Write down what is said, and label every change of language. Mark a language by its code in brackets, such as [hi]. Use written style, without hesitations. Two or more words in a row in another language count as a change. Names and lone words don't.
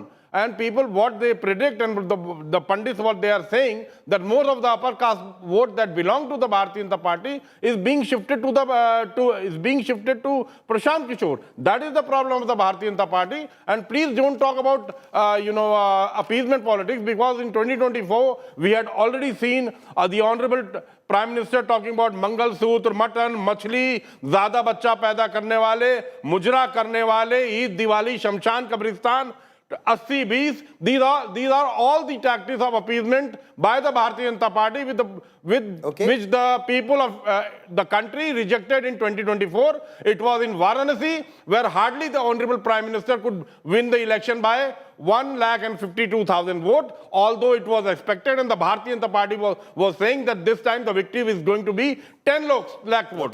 [en] And people, what they predict, and the Pandits, what they are saying, that most of the upper caste vote that belong to the Bharatiya Janata Party is being shifted to Prashant Kishore. That is the problem of the Bharatiya Janata Party. And please don't talk about, appeasement politics, because in 2024, we had already seen the Honorable Prime Minister talking about Mangal Sutra, mutton, [hi] मछली, ज़्यादा बच्चा पैदा करने वाले, मुजरा करने वाले, Eid, Diwali, श्मशान, कब्रिस्तान, 80-20, [en] these are all the tactics of appeasement by the Bharatiya Janata Party which the people of the country rejected in 2024. It was in Varanasi, where hardly the Honorable Prime Minister could win the election by 152,000 votes, although it was expected, and the Bharatiya Janata Party was saying that this time the victory is going to be 10 lakh votes.